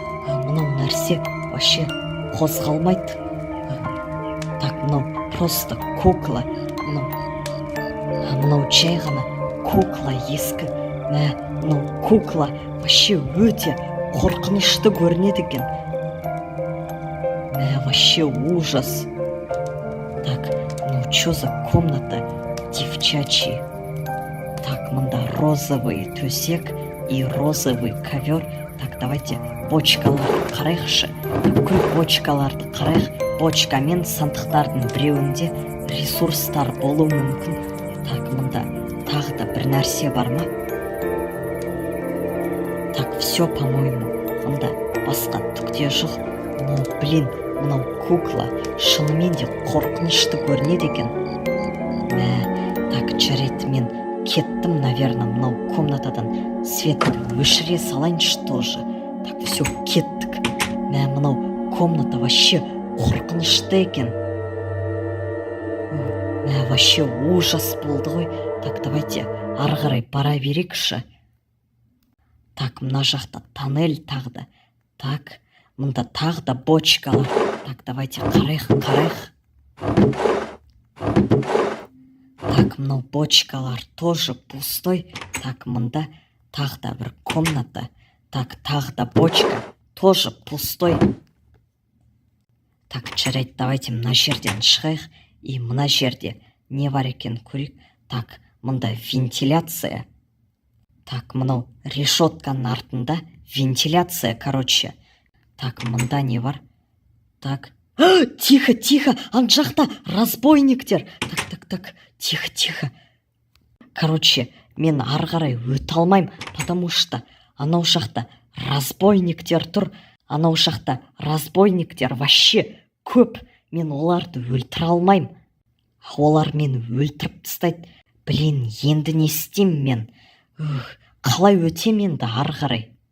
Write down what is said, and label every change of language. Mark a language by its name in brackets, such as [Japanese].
[Kazakh] Мынау нәрсе [Russian] вообще [Kazakh] қозғалмайды. [Russian] Так, [Kazakh] мынау [Russian] просто кукла. [Kazakh] Мынау жай ғана кукла ескі. Мынау кукла [Russian] вообще [Kazakh] өте қорқынышты көрінеді екен. [Russian] Вообще ужас. [Kazakh] Так, что за комната девчачья? Так, мында [Russian] розовый [Kazakh] төсек [Russian] и розовый ковер. Так, давайте [Kazakh] бочкаларды қарайықшы. Бүкіл бочкаларды қарайық. Бочкамен сандықтардың біреуінде ресурстар болуы мүмкін. [Russian] Так, [Kazakh] мында тағы да бір нәрсе бар ма? [Russian] Так, все, по-моему, [Kazakh] мында басқа түкте жоқ. Мынау кукла шынымен де қорқынышты көрінеді екен. [Russian] Так, [Kazakh] жарайды, мен кеттім, [Russian] наверное, [Kazakh] мынау комнатадан светті өшіре салайыншы [Russian] тоже. Так, все, [Kazakh] кеттік. Мынау комната [Russian] вообще [Kazakh] қорқынышты екен. [Russian] Вообще ужас [Kazakh] болды ғой. [Russian] Так, давайте [Kazakh] ары қарай бара берейікші. [Russian] Так, [Kazakh] мына жақта тоннель тағы да. [Russian] Так, [Kazakh] мында тағы да бочкалар. [Russian] Так, давайте [Kazakh] қарайық. [Russian] Так, [Kazakh] мынау бочкалар [Russian] тоже пустой. Так, [Kazakh] мында тағы да бір комната. [Russian] Так, [Kazakh] тағы да бочка [Russian] тоже пустой. Так, [Kazakh] жарайды, [Russian] давайте [Kazakh] мына жерден шығайық. [Russian] И [Kazakh] мына жерде не бар екен көрейік. [Russian] Так, [Kazakh] мында вентиляция. Так, мынау решетканың артында вентиляция, Так, мында не бар? Так. [Russian] Тихо, [Kazakh] ан жақта разбойниктер. [Russian] Так, тихо. [Kazakh] Мен ары қарай өте алмайым, [Russian] потому что [Kazakh] анау жақта разбойниктер тұр. Анау жақта разбойниктер [Russian] вообще [Kazakh] көп. Мен оларды өлтіре алмайым. Олар мені өлтіріп тастайды. [Russian] Блин, [Kazakh] енді не істеймін мен? Қалай өтем енді ары қарай?